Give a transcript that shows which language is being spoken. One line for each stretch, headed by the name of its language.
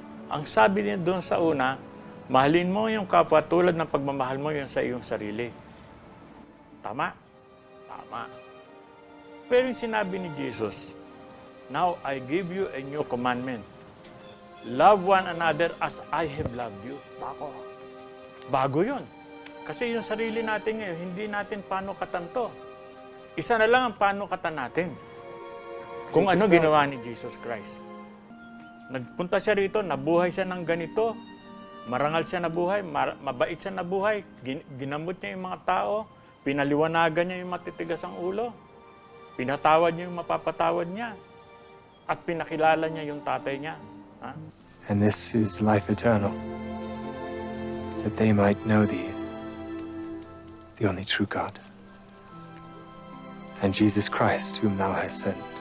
Filipino: Ang sabi niya doon sa una, mahalin mo yung kapwa tulad ng pagmamahal mo yung sa iyong sarili. Tama? Tama. Pero yung sinabi ni Jesus,
English: now I give you a new commandment. Love one another as I have loved you.
Filipino: Bago yun. Kasi yung sarili natin ngayon, hindi natin panukatan to. Isa na lang ang panukatan natin. Kung ano ginawa ni Jesus Christ. Nagpunta siya rito, nabuhay siya ng ganito, marangal siya nabuhay, mabait siya nabuhay, ginamot niya yung mga tao, pinaliwanagan niya yung matitigas ang ulo, pinatawad niya yung mapapatawad niya, at pinakilala niya yung tatay niya. Ha?
English: And this is life eternal, that they might know thee, the only true God, and Jesus Christ, whom thou hast sent.